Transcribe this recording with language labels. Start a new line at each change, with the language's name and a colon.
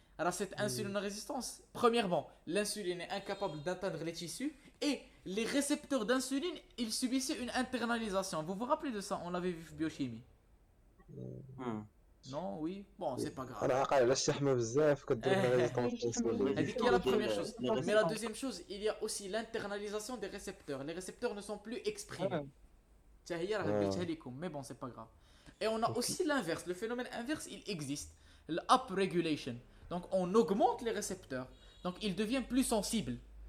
French: Alors cette insulinorésistance, premièrement, l'insuline est incapable d'atteindre les tissus et les récepteurs d'insuline, ils subissaient une internalisation. Vous vous rappelez de ça? On l'avait vu en biochimie. Non, oui. Bon, c'est pas grave.
Arabic: انا عاقل على الشحمه بزاف كدير لنا ريزيستونس انسولين.
French: Elle dit qu'il y a la première chose. Mais la deuxième chose, il y a aussi l'internalisation des récepteurs. Les récepteurs ne sont plus exprimés. Tiens, hier, mais bon, c'est pas grave. Et on a aussi l'inverse. Le phénomène inverse, il existe. L'upregulation. Donc, on augmente les récepteurs. Donc, ils deviennent plus sensibles.